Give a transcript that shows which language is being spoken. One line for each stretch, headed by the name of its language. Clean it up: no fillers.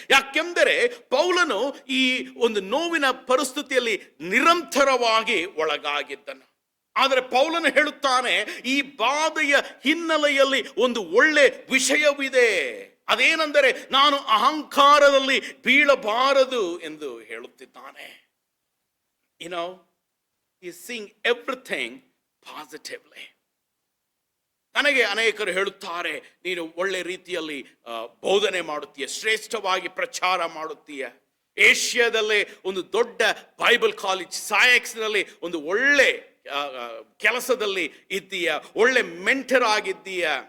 Kannada: ಯಾಕೆಂದರೆ ಪೌಲನು ಈ ಒಂದು ನೋವಿನ ಪರಿಸ್ಥಿತಿಯಲ್ಲಿ ನಿರಂತರವಾಗಿ ಒಳಗಾಗಿದ್ದನು. ಆದರೆ ಪೌಲನು ಹೇಳುತ್ತಾನೆ, ಈ ಬಾಧೆಯ ಹಿನ್ನೆಲೆಯಲ್ಲಿ ಒಂದು ಒಳ್ಳೆ ವಿಷಯವಿದೆ. ಅದೇನೆಂದರೆ ನಾನು ಅಹಂಕಾರದಲ್ಲಿ ಬೀಳಬಾರದು ಎಂದು ಹೇಳುತ್ತಿದ್ದಾನೆ.
English: You know, he is seeing everything positively.
Kannada: ನನಗೆ ಅನೇಕರು ಹೇಳುತ್ತಾರೆ, ನೀನು ಒಳ್ಳೆ ರೀತಿಯಲ್ಲಿ ಬೋಧನೆ ಮಾಡುತ್ತೀಯ, ಶ್ರೇಷ್ಠವಾಗಿ ಪ್ರಚಾರ ಮಾಡುತ್ತೀಯ, ಏಷ್ಯಾದಲ್ಲೇ ಒಂದು ದೊಡ್ಡ ಬೈಬಲ್ ಕಾಲೇಜ್ ಸಾಯಕ್ಸ್ನಲ್ಲಿ ಒಂದು ಒಳ್ಳೆ ಕೆಲಸದಲ್ಲಿ ಇದ್ದೀಯ, ಒಳ್ಳೆ ಮೆಂಟರ್ ಆಗಿದ್ದೀಯ.